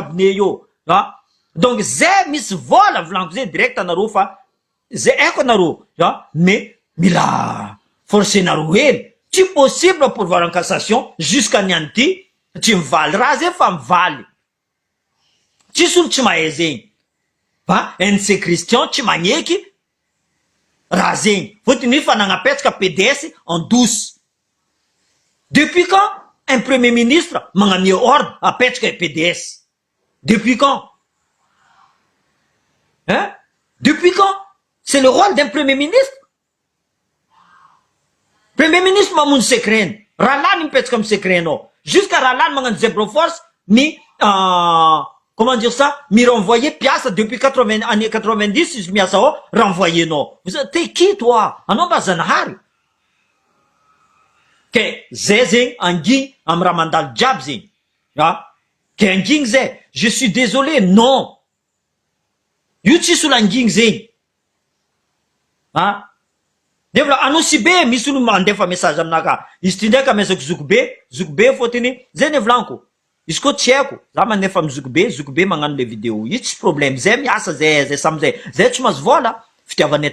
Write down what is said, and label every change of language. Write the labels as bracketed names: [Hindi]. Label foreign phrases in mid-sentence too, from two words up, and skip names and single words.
[Malagasy] cabinet io donc zay misy vola volaniko zay direct anareo fa zay aiko anareo mais mila forcenareo hely tsy possible [French] pourvoir en cassation jusqu'à [Malagasy] niany ty tsy mivaly raha zay fa mivaly tsisy olo tsy mahay zegny NC Christian tsy magneky raha zegny fotony fa nagnapetraka PDS [French] en douce depuis quand un premier ministre [Malagasy] magnamia ordre apetraka PDS [French] depuis quand depuis quand c'est le rôle d'un premier ministre [Malagasy] mamono secret raha lany mipetraka amy secret anao jusqu'à raha lany magnano zebra force mi [French] comment dire ça [Malagasy] mi renvoyer piasa [French] depuis année [Malagasy] 90 izy miasa ao renvoyenao [French] t'es qui toi [Malagasy] anao mba zanahary ke zay zegny angigny amy raha mandalo jiaby zegny ke angigny zay [French] je suis désolé [Malagasy] non io tsisy olo angigny zegny de vola anao si be misy olo mandefa message aminaka izy ty ndraiky amezako zokobe fotiny zay ny volaniko izy koa tsy haiko za manefa amy zokobe magnano [French] le vidéo [Malagasy] io tsy problème zay miasa zay samizay zay tsy mahazo vola fitiavanay